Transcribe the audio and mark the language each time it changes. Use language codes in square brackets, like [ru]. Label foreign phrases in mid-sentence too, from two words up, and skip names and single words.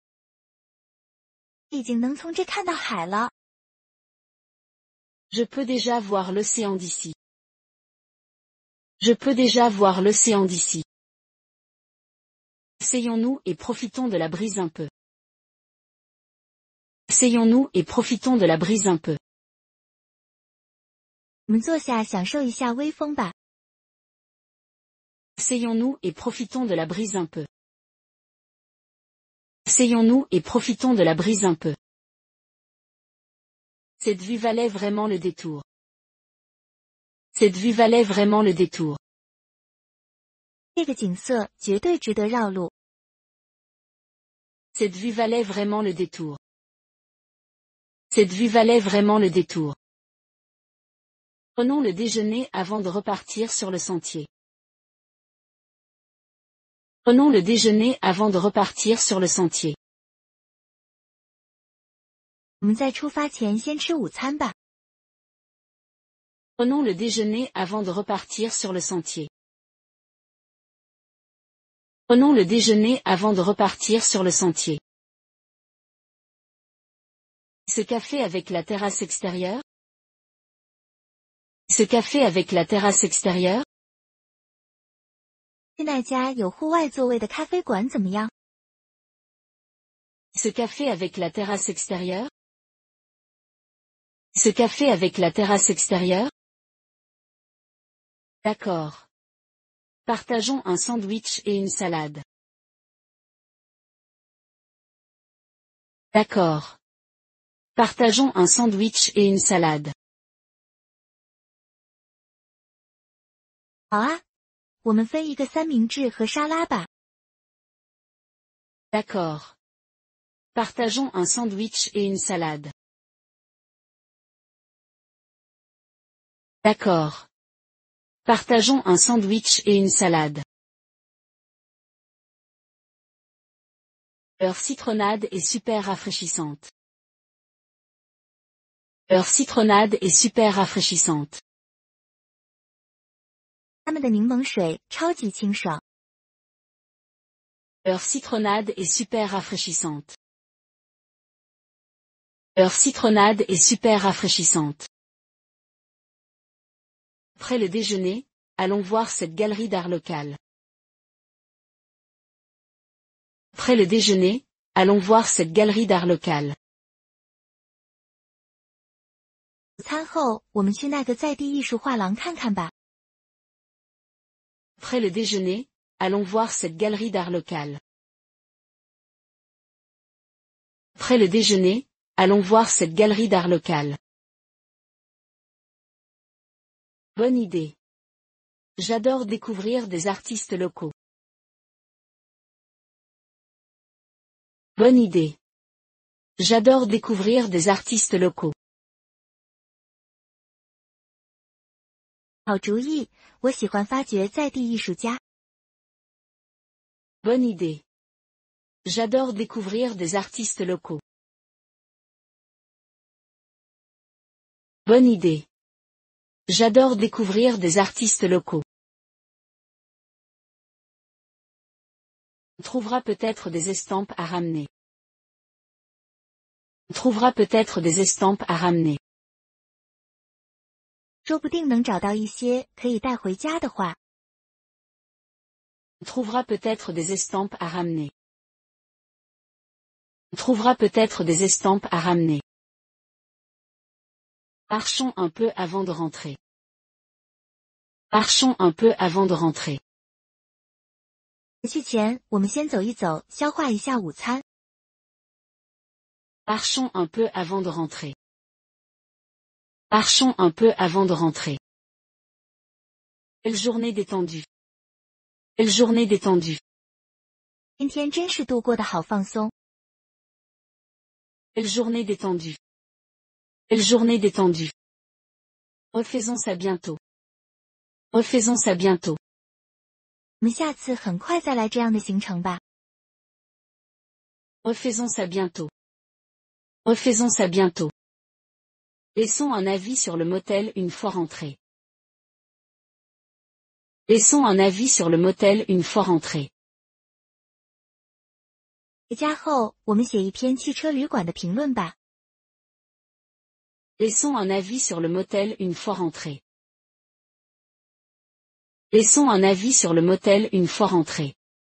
[zh] 已经能从这看到海了。 [fr] Je peux déjà voir l'océan d'ici. Je peux déjà voir l'océan d'ici. Asseyons-nous et profitons de la brise un peu. Asseyons-nous et profitons de la brise un peu. [zh] 我们坐下享受一下微风吧。 [fr] Asseyons-nous et profitons de la brise un peu. Asseyons-nous et profitons de la brise un peu. Cette vue valait vraiment le détour. Cette vue valait vraiment le détour. [zh] 这个景色绝对值得绕路。 [fr] Cette vue valait vraiment le détour. Cette vue valait vraiment le détour. Prenons le déjeuner avant de repartir sur le sentier. Prenons le déjeuner avant de repartir sur le sentier. [zh] 我们在出发前先吃午餐吧。 [fr] Prenons le déjeuner avant de repartir sur le sentier. Prenons le déjeuner avant de repartir sur le sentier. Ce café avec la terrasse extérieure? Ce café avec la terrasse extérieure? [zh] 去那家有户外座位的咖啡馆怎么样？ [fr] Ce café avec la terrasse extérieure? Ce café avec la terrasse extérieure? D'accord. Partageons un sandwich et une salade. D'accord. Partageons un sandwich et une salade. [zh] 好啊，我们分一个三明治和沙拉吧。 [fr] D'accord. Partageons un sandwich et une salade. D'accord. Partageons un sandwich et une salade. Leur citronnade est super rafraîchissante. Leur citronnade est super rafraîchissante. [zh] 他们的柠檬水超级清爽。 [fr] Leur citronnade est super rafraîchissante. Leur citronnade est super rafraîchissante. Après le déjeuner, allons voir cette galerie d'art local. Après le déjeuner, allons voir cette galerie d'art local. [zh] 午餐后，我们去那个在地艺术画廊看看吧。 [fr] Après le déjeuner, allons voir cette galerie d'art local. Après le déjeuner, allons voir cette galerie d'art local. Bonne idée. J'adore découvrir des artistes locaux. Bonne idée. J'adore découvrir des artistes locaux. [zh] 好主意，我喜欢发掘在地艺术家。 [fr] Bonne idée. J'adore découvrir des artistes locaux. Bonne idée. J'adore découvrir des artistes locaux. On trouvera peut-être des estampes à ramener. On trouvera peut-être des estampes à ramener. [zh] 说不定能找到一些可以带回家的画。 [fr] On trouvera peut-être des estampes à ramener. On trouvera peut-être des estampes à ramener. Marchons un peu avant de rentrer. Marchons un peu avant de rentrer. [zh] 回去前，我们先走一走，消化一下午餐。 [fr] Marchons un peu avant de rentrer. Marchons un peu avant de rentrer. Quelle journée détendue. Quelle journée détendue. [zh] 今天真是度过的好放松。 [fr] Quelle journée détendue. Quelle journée détendue. Refaisons ça bientôt. Refaisons ça bientôt. [zh] 我们下次很快再来这样的行程吧。 [fr] Refaisons ça bientôt. Refaisons ça bientôt. Laissons un avis sur le motel une fois rentré. Laissons un avis sur le motel une fois rentré. [zh] 回家后，我们写一篇汽车旅馆的评论吧。 [fr] Laissons un avis sur le motel une fois rentré. Laissons un avis sur le motel une fois rentré.